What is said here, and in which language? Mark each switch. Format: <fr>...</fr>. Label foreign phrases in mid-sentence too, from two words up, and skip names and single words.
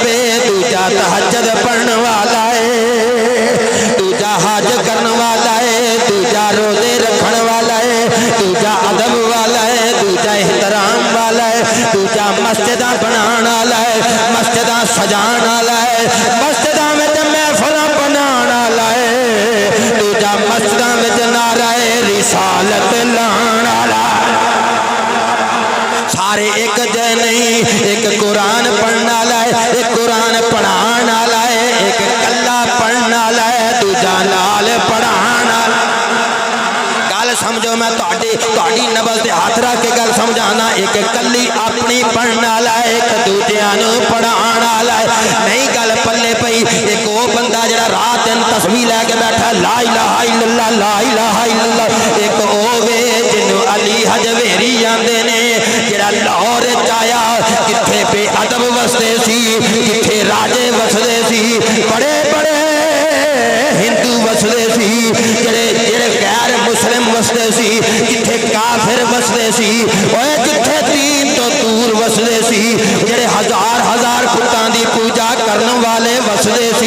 <pa>ਹੈ, ਦੂਜਾ ਤਹੱਜੁਦ ਪੜ੍ਹਨ ਵਾਲਾ ਹੈ, ਦੂਜਾ ਹੱਜ ਕਰਨ ਵਾਲਾ ਹੈ, ਦੂਜਾ ਰੋਜ਼ੇ ਰੱਖਣ ਵਾਲਾ ਹੈ, ਦੂਜਾ ਅਦਬ ਵਾਲਾ ਹੈ, ਦੂਜਾ ਅਹਿਤਰਾਮ ਵਾਲਾ ਹੈ, ਦੂਜਾ ਮਸਜਿਦਾਂ ਬਣਾਉਣ ਵਾਲਾ ਹੈ, ਮਸਜਿਦਾਂ ਸਜਾਉਣ ਵਾਲਾ ਹੈ, ਮਸਜਿਦਾਂ ਮੇਂ ਮਹਿਫ਼ਿਲਾਂ ਬਣਾਉਣ ਵਾਲਾ ਹੈ, ਦੂਜਾ ਮਸਜਿਦਾਂ ਮੇਂ ਨਾਰਾਏ ਰਿਸਾਲਤ ਲਾਉਣ ਵਾਲਾ। ਸਾਰੇ ਇਕ ਜੈ ਨਹੀਂ, ਇਕ ਕੁਰਾਨ ਪੜ੍ਹਨ ਵਾਲਾ ਹੈ, ਇਕ ਕੁਰਾਨ ਪੜ੍ਹਾਉਣ ਵਾਲਾ ਹੈ, ਇਕ ਕੱਲਾ ਪੜ੍ਹਨ ਵਾਲਾ ਹੈ, ਦੂਜਾ ਨਾਲ ਪੜ੍ਹਾਉਣ ਵਾਲਾ। ਗੱਲ ਸਮਝੋ, ਮੈਂ ਤੁਹਾਡੀ ਨਬਜ਼ ਦੇ ਹੱਥ ਰੱਖ ਕੇ ਗੱਲ ਸਮਝਾਉਣਾ, ਇਕ ਕੱਲੀ ਅਪਣੀ ਪੜ੍ਹਨ ਵਾਲਾ ਹੈ, ਇਕ ਦੂਜਿਆਂ ਨੂੰ ਪੜ੍ਹਾਉਣ ਵਾਲਾ ਹੈ। ਨਹੀਂ ਗੱਲ ਪੱਲੇ ਪਈ, ਇਕ ਉਹ ਬੰਦਾ ਜਿਹੜਾ ਰਾਤ ਦਿਨ ਤਸਬੀਹ ਲੈਕੇ ਬੈਠਾ,</pa> <ar>لا إله إلا الله، لا إله إلا الله.</ar> <pa>ਇਕ ਓ ਵੇ ਜਿਹਨੂੰ ਅਲੀ ਹਜਵੇਰੀ ਆਂਹਦੇ ਨੇ, ਜਿਹੜਾ ਲਾਹੌਰ ਚ ਆਇਆ, ਕਿੱਥੇ ਬੇਅਦਬ ਵਸਦੇ ਸੀ, ਕਿੱਥੇ ਰਾਜੇ ਵਸਦੇ ਸੀ, ਬੜੇ ਬੜੇ ਹਿੰਦੂ ਵਸਦੇ ਸੀ, ਜਿਹੜੇ ਗ਼ੈਰ ਮੁਸਲਿਮ ਵਸਦੇ ਸੀ, ਕਿੱਥੇ ਕਾਫ਼ਿਰ ਵਸਦੇ ਸੀ, ਓਏ ਕਿੱਥੇ ਦੀਨ ਤੋ ਦੂਰ ਵਸਦੇ ਸੀ, ਜਿਹੜੇ ਹਜ਼ਾਰ ਹਜ਼ਾਰ ਫੁੱਟਾਂ ਦੀ ਪੂਜਾ ਕਰਨ ਵਾਲੇ ਵਸਦੇ ਸੀ।</pa>